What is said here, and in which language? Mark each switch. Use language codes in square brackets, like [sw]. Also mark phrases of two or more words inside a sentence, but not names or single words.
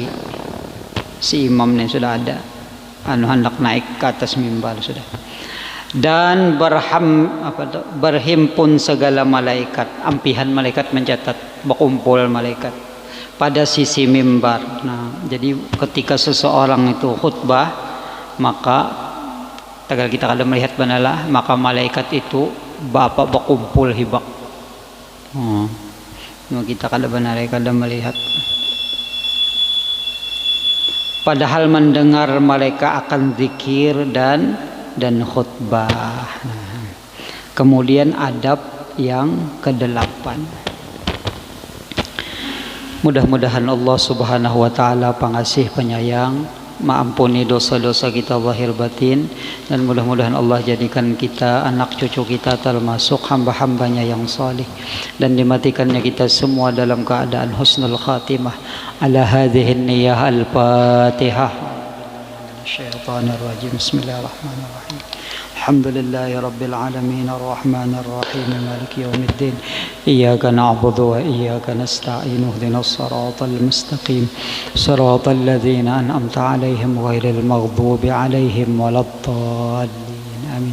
[id] Si imam ini sudah ada hendak naik ke atas mimbar sudah. Dan berhimpun segala malaikat, ampihan malaikat mencatat, berkumpul malaikat pada sisi mimbar. Nah, jadi ketika seseorang itu khutbah, [bjn] maka tagal kita kada melihat banalah, maka malaikat itu bapak berkumpul hibak. Kita kada benar kada melihat. [id] Padahal mendengar mereka akan zikir dan khutbah. Kemudian adab yang ke-8. Mudah-mudahan Allah [ar] سبحانه وتعالى [id] pengasih penyayang, mengampuni dosa-dosa kita zahir batin, dan mudah-mudahan Allah jadikan kita, anak cucu kita termasuk hamba-hambanya yang salih, dan dimatikannya kita semua dalam keadaan [ar] حسن الخاتمة. على هذه النية الفاتحة. الشيطان الرجيم. بسم الله الرحمن الرحيم الحمد لله رب العالمين الرحمن الرحيم مالك يوم الدين إياك نعبد وإياك نستعين اهدنا الصراط المستقيم صراط الذين أنعمت عليهم غير المغضوب عليهم ولا الضالين آمين.